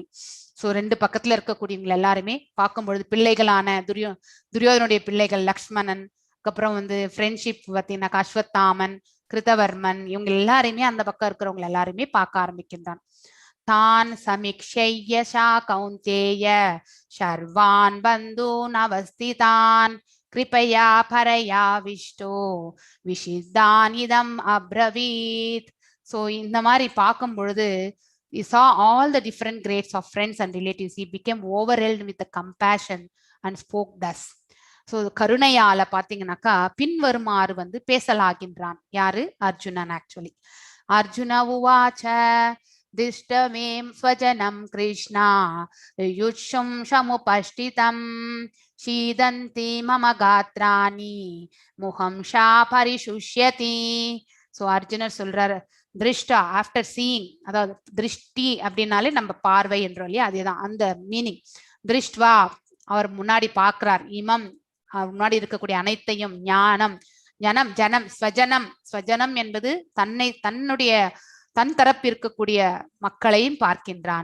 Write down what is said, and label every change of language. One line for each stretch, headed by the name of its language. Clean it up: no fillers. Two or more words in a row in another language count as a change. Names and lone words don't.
Tamil: சோ 2 பக்கத்துல இருக்கக்கூடியவங்க எல்லாருமே பார்க்கும்பொழுது பிள்ளைகளான துரியோதனுடைய பிள்ளைகள் லக்ஷ்மணன், அதுக்கப்புறம் வந்து ஃப்ரெண்ட்ஷிப் பார்த்தீங்கன்னா அஸ்வத்தாமன், கிருதவர்மன், இவங்க எல்லாரையுமே அந்த பக்கம் இருக்கிறவங்க எல்லாருமே பார்க்க ஆரம்பிக்கின்றான்.
Sanskrit: तान् समिक्षयषा कौन्तेय सर्वान् बन्धून् अवस्थितान् कृपया परया विष्टो विषिदान् इदम् अब्रवीत्.
Tamil: ஸோ இந்த மாதிரி பார்க்கும் பொழுது
English: he saw all the different grades of friends and relatives. He became overwhelmed with the compassion and spoke thus.
Tamil: ஸோ கருணையால பாத்தீங்கன்னாக்கா பின்வருமாறு வந்து பேசலாகின்றான். யாரு? அர்ஜுனன். ஆக்சுவலி
Sanskrit: अर्जुन उवाच दिष्टमें स्वजनं कृष्णा युष्यं समुपस्थितं शीदन्ति मम गात्राणि मुखं सा परिशुष्यति.
Tamil: ஸோ அர்ஜுனர் சொல்றாரு திருஷ்டா
English: after seeing,
Tamil: அதாவது திருஷ்டி அப்படின்னாலே நம்ம பார்வை என்றோம் இல்லையா, அதேதான் அந்த மீனிங். திருஷ்டுவா அவர் முன்னாடி பார்க்கிறார், இமம் அவர் முன்னாடி இருக்கக்கூடிய அனைத்தையும், ஞானம் ஜனம் ஜனம் ஸ்வஜனம், ஸ்வஜனம் என்பது தன்னுடைய தன் தரப்பு இருக்கக்கூடிய மக்களையும் பார்க்கின்றான்.